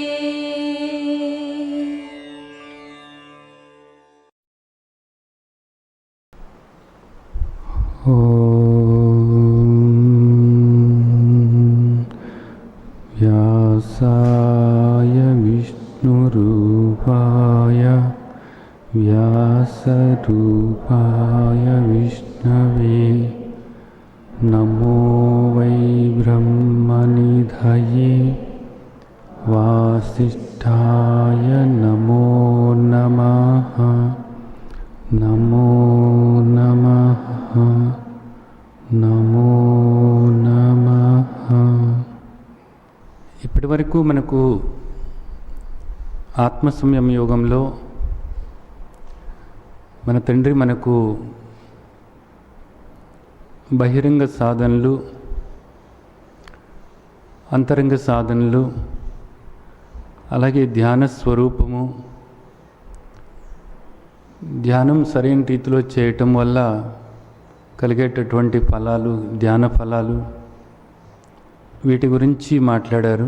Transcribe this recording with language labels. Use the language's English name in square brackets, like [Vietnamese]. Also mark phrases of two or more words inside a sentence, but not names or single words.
[Sanskrit] व्यासाय विष्णुरूपाय व्यासरूपाय विष्णवे नमो वै ब्रह्मनिधये वासिष्ठाय नमो नमः नमो नमः नमो नमः। [Telugu] ఇప్పటి వరకు మనకు ఆత్మ సంయమ యోగంలో మన తండ్రి మనకు బహిరంగ సాధనలు, అంతరంగ సాధనలు, అలాగే ధ్యాన స్వరూపము, ధ్యానం సరైన రీతిలో చేయటం వల్ల కలిగేటటువంటి ఫలాలు, ధ్యాన ఫలాలు, వీటి గురించి మాట్లాడారు.